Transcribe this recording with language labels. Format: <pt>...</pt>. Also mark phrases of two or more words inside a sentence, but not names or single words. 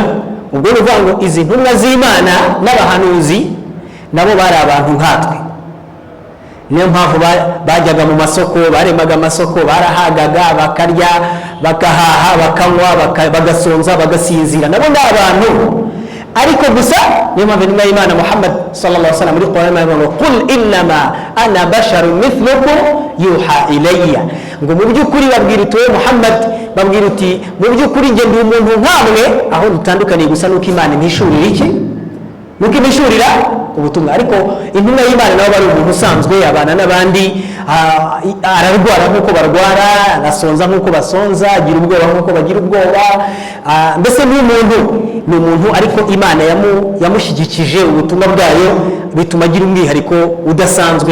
<rw>Ubwo ni ukuvuga ngo izi ntumwa z'Imana n'abahanuzi nabo bari abantu nkatwe. Niyo mpamvu bajyaga mu masoko, baremaga amasoko, barahagaga, bakarya, bakahaha, bakanywa, bagasonza, bagasinzira. Nabo ni abantu. Ariko gusa niyo mpamvu intumwa y'Imana Muhammad</rw> <ar>صلى الله عليه وسلم</ar> <rw>muri Quran ivuga ngo</rw> <ar>قل إنما أنا بشر مثلكم يوحى إلي,</ar> <rw>ngo mu by'ukuri babwira uti Muhammad, babwira uti mu by'ukuri nge ndi umuntu nkamwe, aho dutandukaniye gusa nuko Imana ntishurira iki? Nuko imishurira ubutumwa. Ariko intumwa y'Imana nabo bari umuntu usanzwe, abana n'abandi, ararwara nk'uko barwara, arasonza nk'uko basonza, agira ubwoba nk'uko bagira ubwoba, mbese ni umuntu ariko Imana yamushyigikije ubutumwa bwayo, bituma agira umwihariko udasanzwe.</rw>